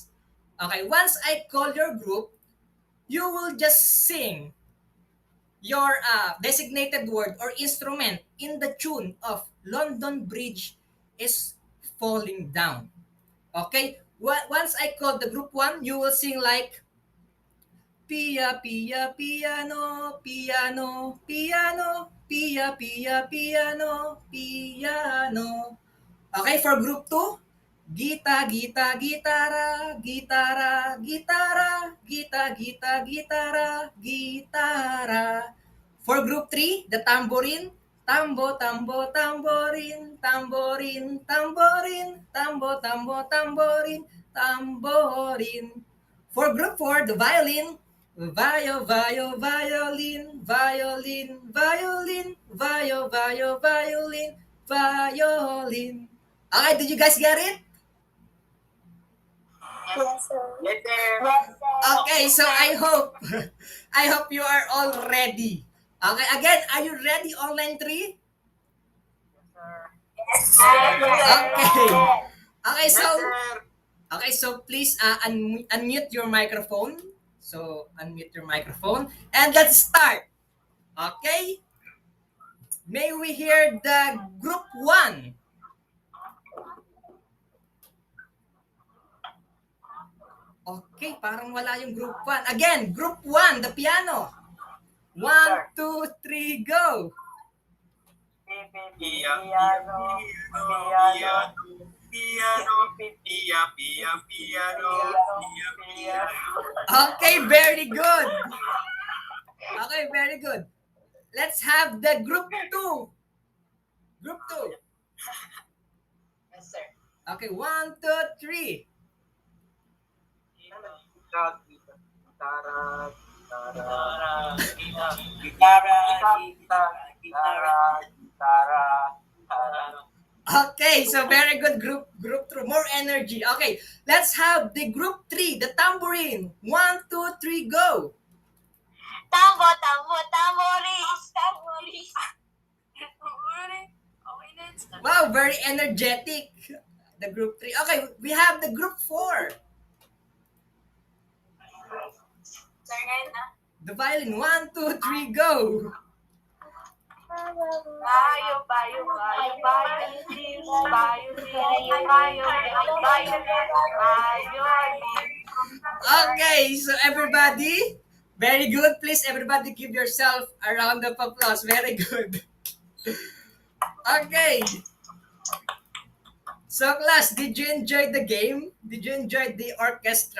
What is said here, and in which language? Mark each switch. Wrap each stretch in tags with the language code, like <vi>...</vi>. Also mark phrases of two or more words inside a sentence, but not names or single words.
<en>Okay, once I call your group, you will just sing your designated word or instrument in the tune of London Bridge is falling down. Okay? Once I call the group 1, you will sing like Pia, Pia, piano, piano, piano, Pia, Pia, piano, piano. Okay, for group 2, Gita, gita, gitara, gitara, gitara, gita, gita, gitara, gitara. For group 3, the tambourine, tambo, tambo, tamborin, tamborin, tamborin, tambo, tambo, tamborin, tamborin. For group 4, the violin, vio, vio, violin, violin, violin, vio, vio, violin, violin. Okay, did you guys get it? Yes, sir. Yes, sir. Yes, sir. Okay, so I hope I hope you are all ready. Okay, again, are you ready, online 3? Yes, sir. Okay. Okay, Yes, so sir. please unmute your microphone. So unmute your microphone and let's start. Okay? May we hear the group 1?</en> <tl>Okay, parang wala yung group 1.</tl> <en>Again, group 1, the piano. 1, 2, 3, go. Piano, piano, piano, pia, pia, piano, pia, pia. Okay, very good. Okay, very good. Let's have the group 2. Group 2. Yes, sir. Okay, 1, 2, 3. Gitara, gitara, gitara, gitara, gitara, gitara. Okay, so very good group 2. More energy. Okay, let's have the group 3, the tambourine. 1, 2, 3, go. Tambo, tambo, tamboris. Tamboris. Tamboris. Okay na. Wow, very energetic. The group 3. Okay, we have the group 4.</en> <tl>Sir, ngayon na.</tl> <en>The violin. 1, 2, 3, go. Bayo, bayo, bayo, bayo, lis, bayo, lis, bayo, bayo, bayo, Okay, so everybody, very good. Please, everybody give yourself a round of applause. Very good. Okay. So, class, did you enjoy the game? Did you enjoy the orchestra?</en>